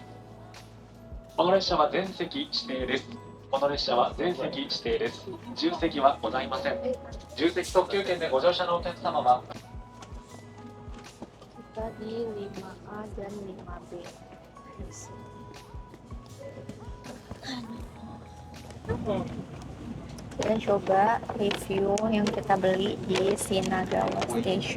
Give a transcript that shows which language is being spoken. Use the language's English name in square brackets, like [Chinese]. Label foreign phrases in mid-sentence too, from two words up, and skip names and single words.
[Japanese] この列車は全席指定です。この列車は全席指定です。自由席はございません。自由席特急券でご乗車のお客様は [Indonesian] Kita di 5A dan 5B. Kita coba review yang kita beli di Shinagawa Station.